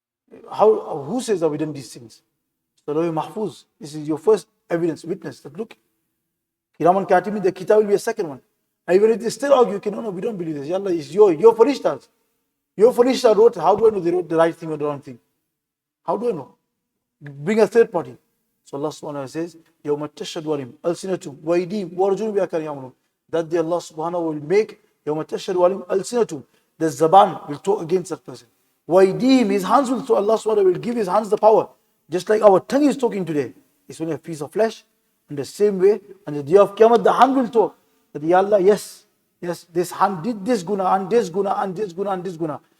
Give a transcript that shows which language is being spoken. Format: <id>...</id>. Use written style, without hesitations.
<en>Who says that we done these things? So Lawh Mahfuz, this is your first evidence, witness, that look, Kiraman Katibin, the kitab will be a second one. And even if they still argue, no, we don't believe this. Ya Allah, it's your farishtas. Your farishta wrote, how do I know they wrote the right thing or the wrong thing? How do I know? Bring a third party. So Allah subhanahu wa ta'ala says,</en> <ar>يَوْمَ تَشْهَدُ عَلِيهِمْ أَلْسِنَتُهُمْ وَأَيْدِيهِمْ وَأَرْجُلُهُم بِمَا كَانُوا يَعْمَلُونَ.</ar> <en>That day Allah subhanahu wa ta'ala will make</en> <ar>يَوْمَ تَشْهَدُ عَلِيهِمْ أَلْسِنَتُهُمْ.</ar> <en>The zaban will talk against that person.</en> <ar>وَأَيْدِيهِمْ,</ar> <en>his hands will talk. Allah subhanahu wa ta'ala will give his hands the power. Just like our tongue is talking today. It's only a piece of flesh. In the same way, on the day of Qiyamah, the hand will talk. That, Ya Allah, yes, this hand did this guna, and this guna, and this guna, and this guna.</en>